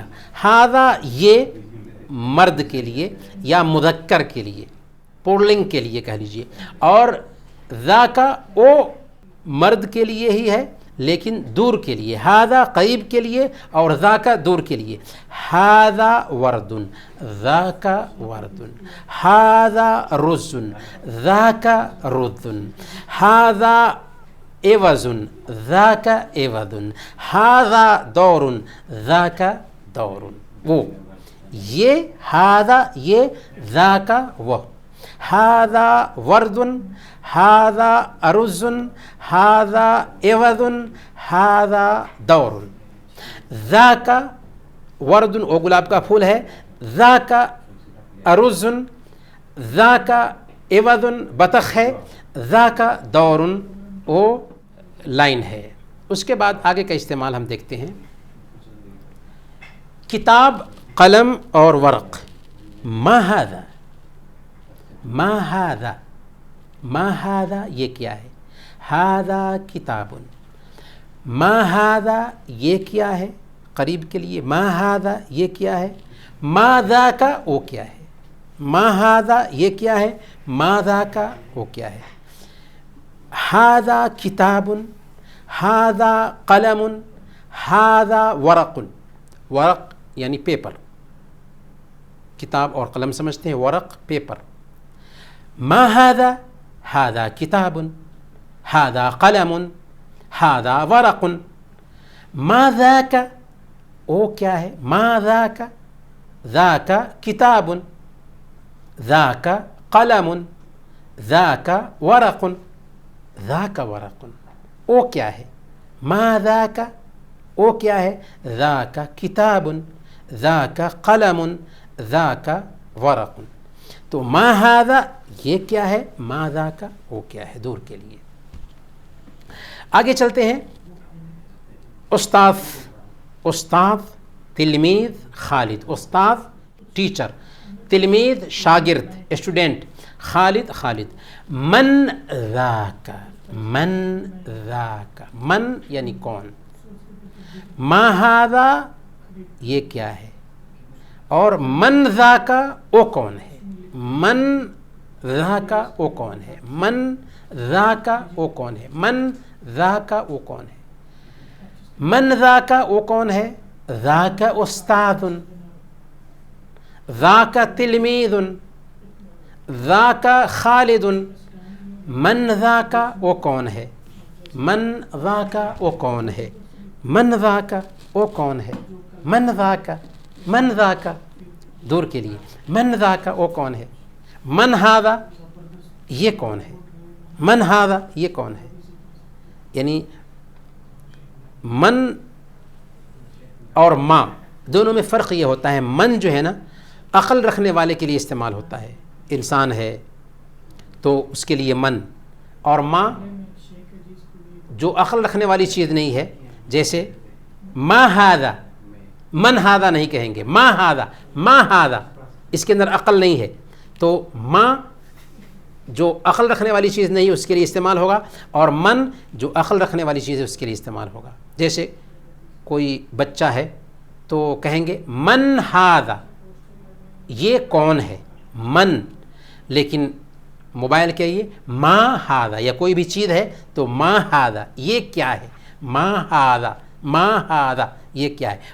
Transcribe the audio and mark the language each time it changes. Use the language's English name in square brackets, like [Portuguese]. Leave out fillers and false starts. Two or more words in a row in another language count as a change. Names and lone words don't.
[Urdu] ھذا یہ مرد کے لیے یا مذکر کے لیے، پورلنگ کے لیے کہہ لیجئے، اور ذاک وہ مرد کے لیے ہی ہے لیکن دور کے لیے. ھذا قریب کے لیے اور ذاک دور کے لیے. [Arabic] ھذا ورد. ذاک ورد. ھذا رز. ذاک رز. ھذا ایوز. ذاک ایوز. ھذا دور. ذاک دور. [Urdu] وہ یہ ھذا یہ ذاک وہ. [Arabic] ھذا ورد. ھذا ارز. ھذا ایوز. ھذا دور. ذاک ورد [Urdu] وہ گلاب کا پھول ہے. [Arabic] ذاک ارز. ذاک ایوز [Urdu] بطخ ہے. [Arabic] ذاک دور [Urdu] وہ لائن ہے. اس کے بعد آگے کا استعمال ہم دیکھتے ہیں. کتاب، قلم اور ورق. [Arabic] ما ھذا. ما ھذا. ما ھذا [Urdu] یہ کیا ہے؟ [Arabic] ھذا کتاب. ما ھذا [Urdu] یہ کیا ہے قریب کے لیے, [Arabic] ما ھذا [Urdu] یہ کیا ہے, [Arabic] ما ذاک [Urdu] وہ کیا ہے, [Arabic] ما ھذا [Urdu] یہ کیا ہے, [Arabic] ما ذاک [Urdu] وہ کیا ہے. [Arabic] ھذا کتاب, ھذا قلم, ھذا ورق. [Urdu] ورق یعنی پیپر, کتاب اور قلم سمجھتے ہیں, ورق پیپر. [Arabic] ما ھذا, ھذا کتاب, ھذا قلم, ھذا ورق. ما ذاک [Urdu] وہ کیا ہے, [Arabic] ما ذاک, ذاک کتاب, ذاک قلم, ذاک ورق, ذاک ورق [Urdu] وہ کیا ہے, [Arabic] ما ذاک [Urdu] وہ کیا ہے, [Arabic] ذاک کتاب, ذاک قلم, ذاک ورق. [Urdu] تو [Arabic] ما ھذا [Urdu] یہ کیا ہے, [Arabic] ما ذاک [Urdu] وہ کیا ہے, دور کے لیے. آگے چلتے ہیں. استاد, [Arabic] استاد تلمید خالد, [Urdu] استاد ٹیچر, تلمید شاگرد اسٹوڈنٹ, خالد خالد. [Arabic] من ذاک, من ذاک, من [Urdu] یعنی کون, [Arabic] ما ھذا [Urdu] یہ کیا ہے, اور [Arabic] من ذاک [Urdu] وہ کون ہے, [Arabic] من ذاک [Urdu] وہ کون ہے, [Arabic] من ذاک [Urdu] وہ کون ہے, [Arabic] من ذاک [Urdu] وہ کون ہے, [Arabic] من ذاک [Urdu] وہ کون ہے, [Arabic] ذاک استاد, ذاک تلمید, ذاک خالد. من ذاک [Urdu] وہ کون ہے, [Arabic] من ذاک [Urdu] وہ کون ہے, [Arabic] من ذاک [Urdu] وہ کون ہے, [Arabic] من ذاک, من ذاک [Urdu] دور کے لیے, [Arabic] من ذاک [Urdu] وہ کون ہے. [Arabic] من ھذا [Urdu] یہ کون ہے, [Arabic] من ھذا [Urdu] یہ کون ہے. یعنی من اور ما دونوں میں فرق یہ ہوتا ہے, من جو ہے نا عقل رکھنے والے کے لیے استعمال ہوتا ہے, انسان ہے تو اس کے لیے من, اور ما جو عقل رکھنے والی چیز نہیں ہے, جیسے [Arabic] ما ھذا, من ھذا [Urdu] نہیں کہیں گے, [Arabic] ما ھذا, ما ھذا [Urdu] اس کے اندر عقل نہیں ہے, تو ما جو عقل رکھنے والی چیز نہیں ہے اس کے لیے استعمال ہوگا, اور من جو عقل رکھنے والی چیز ہے اس کے لیے استعمال ہوگا. جیسے کوئی بچہ ہے تو کہیں گے [Arabic] من ھذا [Urdu] یہ کون ہے, من, لیکن موبائل کہیے [Arabic] ما ھذا, [Urdu] یا کوئی بھی چیز ہے تو [Arabic] ما ھذا [Urdu] یہ کیا ہے, [Arabic] ما ھذا, ما ھذا [Urdu] یہ کیا ہے.